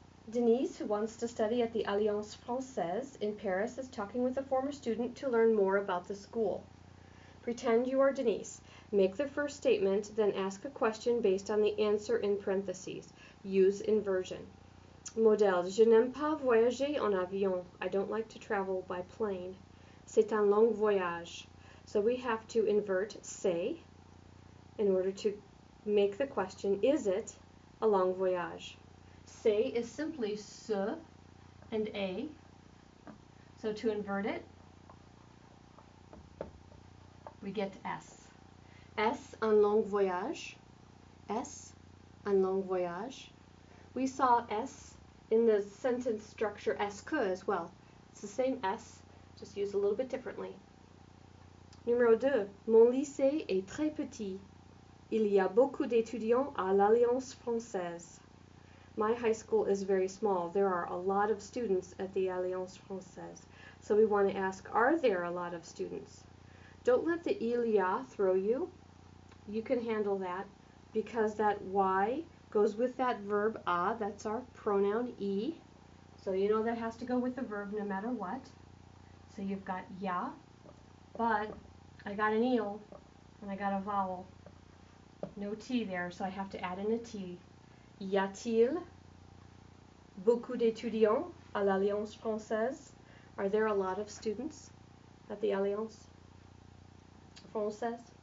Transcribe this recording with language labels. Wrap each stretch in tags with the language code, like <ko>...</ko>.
<en>Denise, who wants to study at the Alliance Française in Paris, is talking with a former student to learn more about the school. Pretend you are Denise. Make the first statement, then ask a question based on the answer in parentheses. Use inversion. Modèle.</en> <fr>Je n'aime pas voyager en avion.</fr> <en>I don't like to travel by plane.</en> <fr>C'est un long voyage.</fr> <en>So we have to invert c'est in order to make the question, is it a long voyage? C'est is simply ce and a. So to invert it, we get S.</en> <fr>S, un long voyage. S, un long voyage.</fr> <en>We saw S in the sentence structure est-ce que as well. It's the same S, just used a little bit differently. Numéro 2.</en> <fr>Mon lycée est très petit. Il y a beaucoup d'étudiants à l'Alliance Française.</fr> <en>My high school is very small. There are a lot of students at the Alliance Française. So we want to ask, are there a lot of students? Don't let the il y a throw you. You can handle that because that y goes with that verb a, that's our pronoun e. So you know that has to go with the verb no matter what. So you've got ya, but I got an il and I got a vowel. No T there, so I have to add in a T.</en> <fr>Y a-t-il beaucoup d'étudiants à l'Alliance Française?</fr> <en>Are there a lot of students at the Alliance Française?</en>